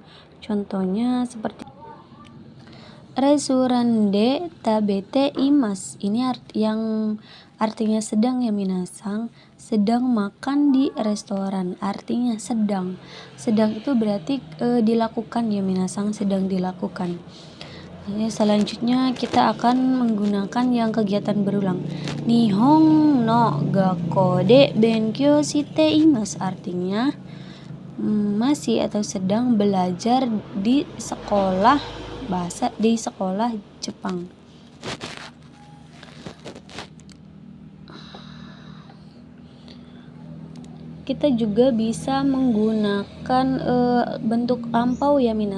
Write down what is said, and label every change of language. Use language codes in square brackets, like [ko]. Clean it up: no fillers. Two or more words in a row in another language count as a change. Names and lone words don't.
[id] Contohnya seperti [ja] レストランで食べています, [id] ini yang artinya sedang ya minasang, sedang makan di restoran, artinya sedang itu berarti dilakukan ya minasang, sedang dilakukan. Selanjutnya kita akan menggunakan yang kegiatan berulang. [ja] 日本の学校で勉強しています, [id] artinya masih atau sedang belajar di sekolah bahasa, di sekolah Jepang. Kita juga bisa menggunakan bentuk lampau ya minasang.